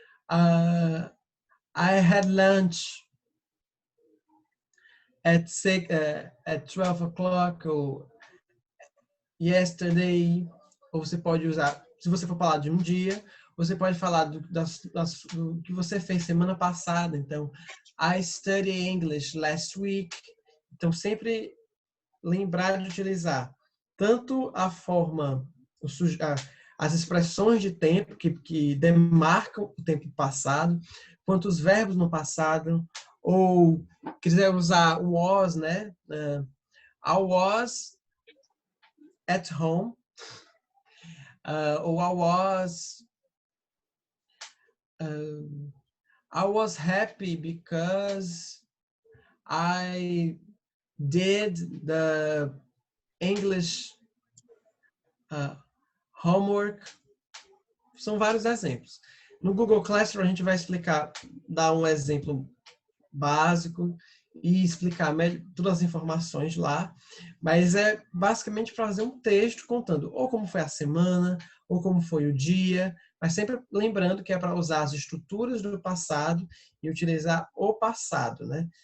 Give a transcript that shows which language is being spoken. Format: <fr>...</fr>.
<en>I had lunch at 12 o'clock, ou yesterday.</en> <pt>Ou você pode usar, se você for falar de um dia, você pode falar do que você fez semana passada. Então,</pt> <en>I studied English last week.</en> <pt>Então, sempre lembrar de utilizar tanto a forma, as expressões de tempo que demarcam o tempo passado, quanto os verbos no passado, ou quiser usar o was, né?</pt> <en>I was at home, ou I was happy because I did the English homework.</en> <pt>São vários exemplos. No Google Classroom a gente vai dar um exemplo básico e explicar todas as informações lá, mas é basicamente fazer um texto contando ou como foi a semana, ou como foi o dia, mas sempre lembrando que é para usar as estruturas do passado e utilizar o passado, né?</pt>